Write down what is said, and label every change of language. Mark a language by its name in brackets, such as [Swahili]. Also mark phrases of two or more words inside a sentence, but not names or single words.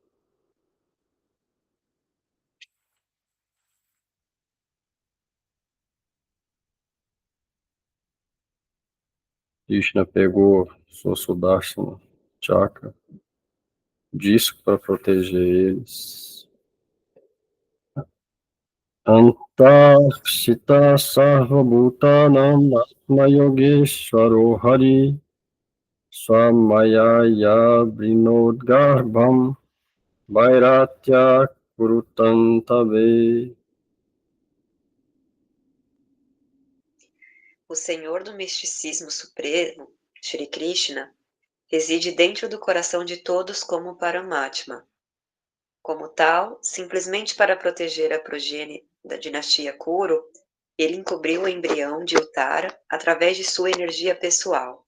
[Portuguese] Krishna pegou sua Sudarshana Chakra, disco para proteger eles. [Sanskrit] अन्तःस्थः सर्वभूतानाम् आत्मा योगेश्वरो हरिः स्वमायया वृणोद्गर्भं वैराट्याः कुरुतन्तवे. [Portuguese] O Senhor do Misticismo Supremo, Shri Krishna, reside dentro do coração de todos como Paramatma. Como tal, simplesmente para proteger a progenie da dinastia Kuru, ele encobriu o embrião de Uttara através de sua energia pessoal.